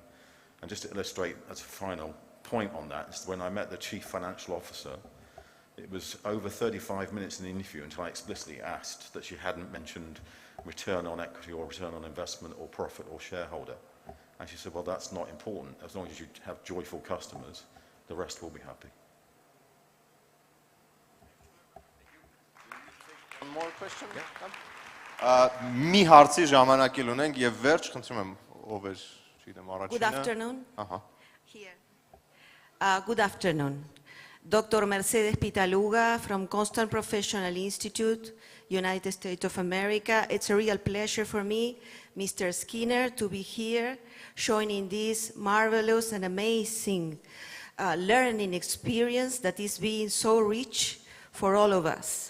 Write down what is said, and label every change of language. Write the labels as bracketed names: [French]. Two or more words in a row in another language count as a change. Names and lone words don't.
[English] And just to illustrate as a final point on that, is when I met the chief financial officer It was over 35 minutes in the interview until I explicitly asked that she hadn't mentioned return on equity or return on investment or profit or shareholder. And she said, well, that's not important. As long as you have joyful customers, the rest will be happy. One more question? [Armenian] Մի հարցի ժամանակի ունենք եւ վերջ, խնդրում եմ, ով էր, չգիտեմ, առաջինը։ [English] Good afternoon. [Armenian] Ահա։ [English] Here. Good afternoon. Dr. Mercedes Pitaluga from Constant Professional Institute, United States of America. It's a real pleasure for me, Mr. Skinner, to be here joining this marvelous and amazing learning experience that is being so rich for all of us.